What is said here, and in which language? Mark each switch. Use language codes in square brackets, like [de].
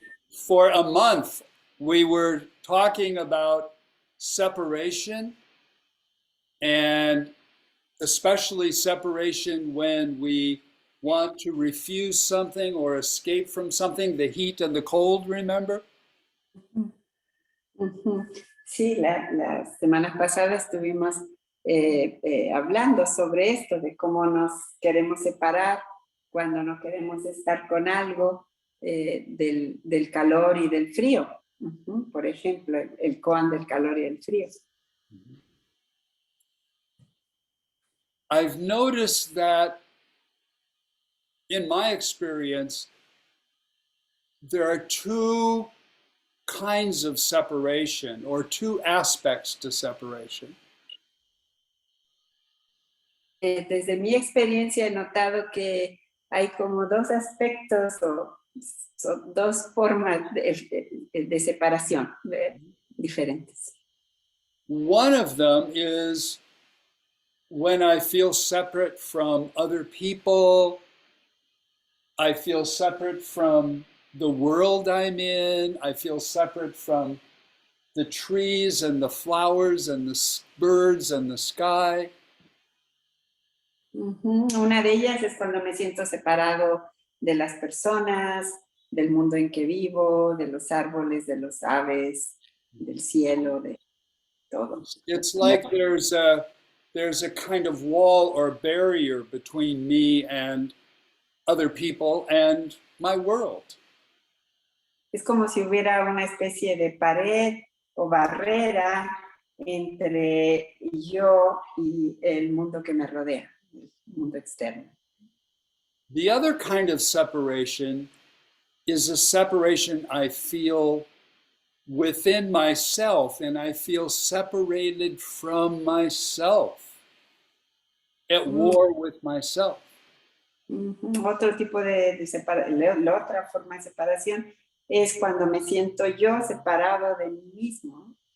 [en] For a month, we were talking about separation, and especially separation when we want to refuse something or escape from something, the heat and the cold, remember? [es] Sí, las semanas pasadas estuvimos hablando sobre esto, de cómo nos queremos separar cuando no queremos estar con algo, del calor y del frío. Por ejemplo, el koan del calor y el frío. [en] I've noticed that in my experience, there are two kinds of separation or two aspects to separation. [es] Desde mi experiencia he notado que hay como dos aspectos o dos formas de separación diferentes. [en] One of them is when I feel separate from other people, I feel separate from the world I'm in, I feel separate from the trees and the flowers and the birds and the sky. [es] Una de ellas es cuando me siento separado de las personas, del mundo en que vivo, de los árboles, de los aves, del cielo, de todo. [en] It's like there's a kind of wall or barrier between me and other people and my world. [es] Es como si hubiera una especie de pared o barrera entre yo y el mundo que me rodea, el mundo externo. [en] The other kind of separation is a separation I feel within myself, and I feel separated from myself, at war with myself. [es] Otro tipo de separación, la otra forma de separación es cuando me siento yo separado de mí mismo.